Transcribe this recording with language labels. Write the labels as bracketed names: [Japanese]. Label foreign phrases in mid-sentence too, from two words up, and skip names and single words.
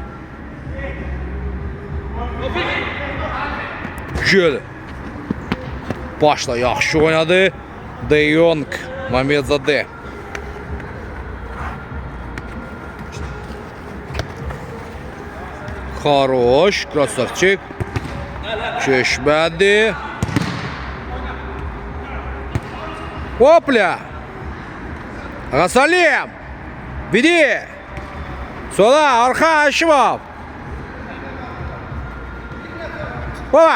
[Azerbaijani] Şöyle. Başla yaxşı oynadı. De Jong, Mamedzadə. [Russian] Хорош, красавчик. [Azerbaijani] Keçmədi. Hopla. Ağasalim. Vidi. Sola, arxa Aşimov. Baba.